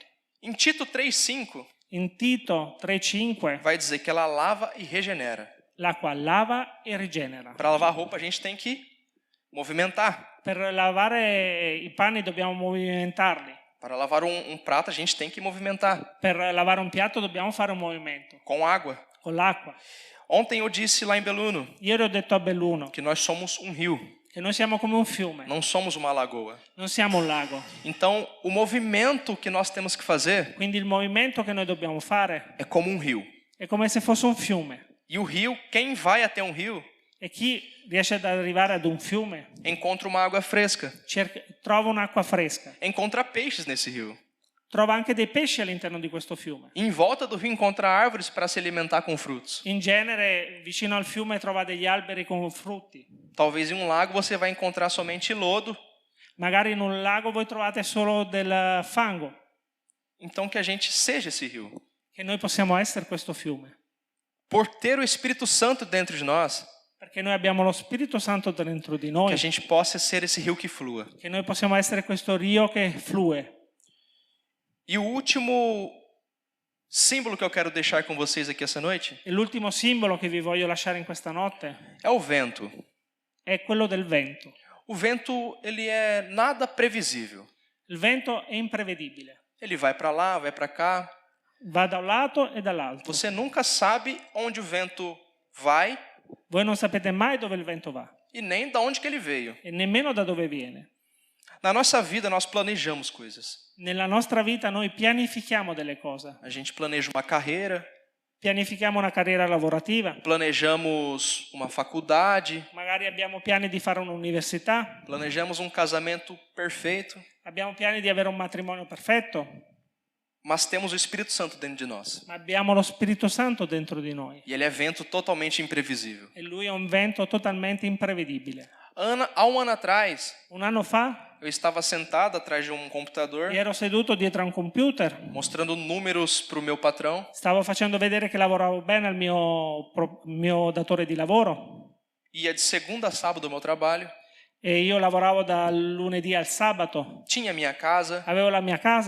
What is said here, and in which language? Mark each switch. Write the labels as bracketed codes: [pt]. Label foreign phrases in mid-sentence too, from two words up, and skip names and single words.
[pt] Em Tito 3,5 [it] In Tito 3,5 [pt] vai dizer que ela lava e regenera. [it] l'acqua lava e rigenera. [pt] Para lavar roupa a gente tem que movimentar. [it] Per lavare i panni dobbiamo movimentarli. [pt] Para lavar um prato a gente tem que movimentar [it] Per lavare un piatto dobbiamo fare un movimento [pt] com água. [it] con l'acqua. [pt] Ontem eu disse lá em Beluno [it] Ieri ho detto a Belluno [pt] que nós somos um rio, [it] che noi siamo come un fiume, [pt] não somos uma lagoa. [it] non siamo un lago. [pt] Então, o movimento que nós temos que fazer [it] Quindi il movimento che noi dobbiamo fare [pt] é como um rio. [it] è come se fosse un fiume. [pt] E o rio, quem vai até um rio, [it] E chi riesce ad arrivare ad un fiume [pt] encontra uma água fresca, [it] trova un'acqua fresca. [pt] encontra peixes nesse rio. [it] Trova anche dei pesci all'interno di questo fiume. [pt] Em volta do rio encontra árvores para se alimentar com frutos. [it] In genere vicino al fiume trova degli alberi con frutti. [pt] Talvez em um lago você vai encontrar somente lodo. [it] Magari in un lago voi trovate solo del fango. [pt] Então que a gente seja esse rio. [it] Che noi possiamo essere questo fiume. [pt] Por ter o Espírito Santo dentro de nós, [it] Perché noi abbiamo lo Spirito Santo dentro di [pt] que [it] noi. [pt] a gente possa ser esse rio que flua. [it] Che noi possiamo essere questo rio che flue. [pt] E o último símbolo que eu quero deixar com vocês aqui essa noite [it] E l'ultimo simbolo che vi voglio lasciare in questa notte [pt] é o vento. [it] è quello del vento. [pt] O vento, ele é nada previsível. [it] Il vento è imprevedibile. [pt] Ele vai para lá, vai para cá. [it] Va da un lato e dall'altro. [pt] Você nunca sabe onde o vento vai [it] Voi non sapete mai dove il vento va [pt] e nem da onde que ele veio. [it] e nemmeno da dove viene. [pt] Na nossa vida nós planejamos coisas. [it] Nella nostra vita noi pianifichiamo delle cose. [pt] A gente planeja uma carreira, [it] Pianifichiamo una carriera lavorativa, [pt] planejamos uma faculdade, [it] magari abbiamo piani di fare un'università, [pt] planejamos um casamento perfeito, [it] abbiamo piani di avere un matrimonio perfetto, [pt] mas temos o Espírito Santo dentro de nós. [it] ma abbiamo lo Spirito Santo dentro di noi [pt] E ele é vento totalmente imprevisível. [it] e lui è un vento totalmente imprevedibile. [pt] Há um ano atrás, [it] Un anno fa [pt] eu estava sentado atrás de um computador, [it] ero seduto dietro a un computer, [pt] mostrando números para o meu patrão. [it] stavo facendo vedere che lavoravo bene al mio datore di lavoro [pt] Ia de segunda a sábado ao meu trabalho. [it] e io lavoravo dal lunedì al sabato, [pt] Tinha minha casa, [it] avevo la mia casa,